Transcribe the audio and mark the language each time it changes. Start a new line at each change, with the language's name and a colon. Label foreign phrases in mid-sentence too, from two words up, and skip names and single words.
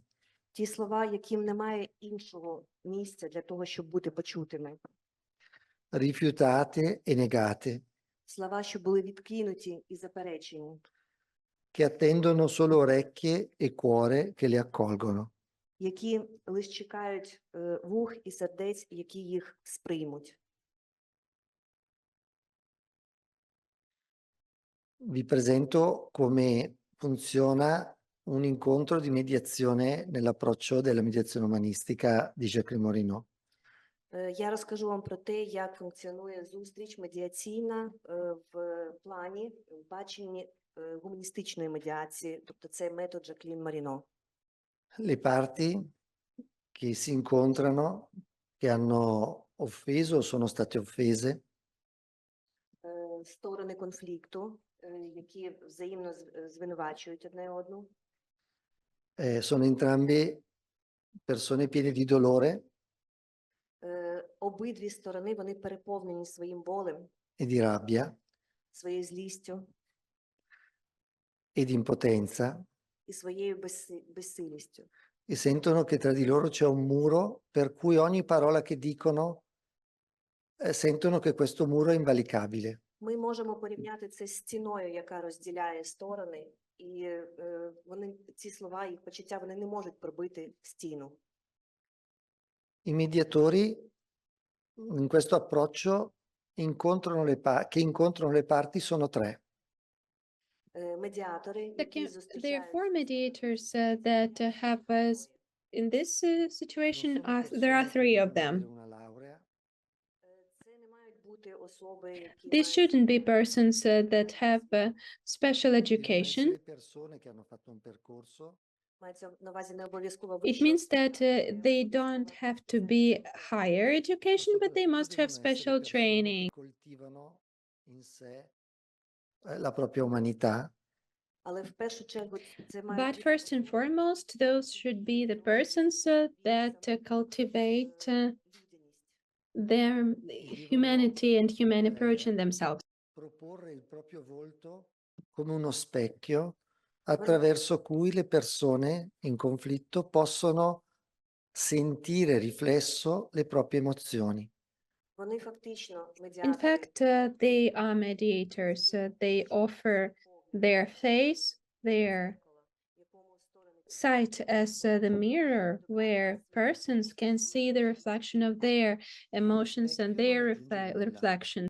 Ukrainian: Ті слова, яким немає іншого місця для того, щоб бути почутими.
Italian: Rifiutate e negate,
Ukrainian: Слова, що були відкинуті і заперечені.
Italian: che attendono solo orecchie e cuore che li accolgono.
Ukrainian: Які лише чекають вух і сердець, які їх сприймуть.
Italian: Vi presento come funziona un incontro di mediazione nell'approccio della mediazione umanistica di Jacqueline Morinot.
Ukrainian: Я розкажу вам про те, як функціонує зустріч медіаційна в плані, в баченні гуманістичної медіації, тобто це метод Жаклін Моріно.
Italian: Le parti che si incontrano, che hanno offeso o sono state offese,
Ukrainian: Сторони конфлікту, які взаємно звинувачують одне одну.
Italian: sono entrambe persone piene di dolore
Ukrainian: Обидві сторони, вони переповнені своїм болем,
Italian: e di rabbia
Ukrainian: своєю злістю
Italian: e di impotenza
Ukrainian: і своєю безсилістю.
Italian: e sentono che tra di loro c'è un muro per cui ogni parola che dicono sentono che questo muro è invalicabile.
Ukrainian: Ми можемо порівняти це з стіною, яка розділяє сторони, і вони, ці слова, їх почуття, вони не можуть пробити стіну.
Italian: I mediatori in questo approccio che incontrano le parti sono tre.
Ukrainian: Медіатори, які
English: There are
Ukrainian: зустрічають...
English: four mediators that have us in this situation. There are three of them.
Ukrainian: Це не мають бути особи, які
English: These shouldn't be persons that have special education.
Italian: Persone che hanno fatto un percorso
Ukrainian: мається на увазі не обов'язково
English: It
Ukrainian: вища
English: means that they don't have to be higher education, but they must have special training.
Italian: coltivano in sé la propria umanità
Ukrainian: але в першу чергу це
English: But
Ukrainian: мають
English: first and foremost, those should be the persons that cultivate their humanity and human approach in themselves.
Italian: proporre il proprio volto come uno specchio attraverso cui le persone in conflitto possono sentire riflesso le proprie emozioni.
Ukrainian: вони фактично
English: In
Ukrainian: медіатори.
English: fact, they are mediators. They offer their face, their sight as the mirror where persons can see the reflection of their emotions and their reflection.